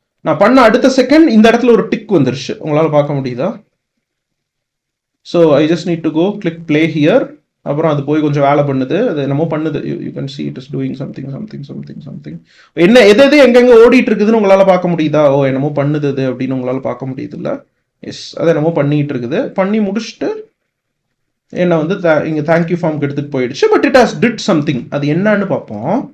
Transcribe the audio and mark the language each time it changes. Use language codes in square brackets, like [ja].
[ta] நான் பண்ண அடுத்த செகண்ட் இந்த இடத்துல ஒரு டிக் வந்துருச்சு. உங்களால் பார்க்க முடியுதா? [en] So I just need to go click play here. [ta] அப்புறம் அது போய் கொஞ்சம் வேலை பண்ணுது, அது என்னமோ பண்ணுது. [en] You can see it is doing something. [ta] என்ன எது எங்கெங்க ஓடிட்டு இருக்குதுன்னு உங்களால் பார்க்க முடியுதா? ஓ, என்னமோ பண்ணுது அது அப்படின்னு உங்களால் பார்க்க முடியுது இல்லை? எஸ், அது என்னமோ பண்ணிட்டு இருக்குது. பண்ணி முடிச்சுட்டு என்ன வந்து இங்கே தேங்க்யூ ஃபார்முக்கு எடுத்துகிட்டு போயிடுச்சு. [en] But it has did something. [ta] அது என்னன்னு பார்ப்போம்.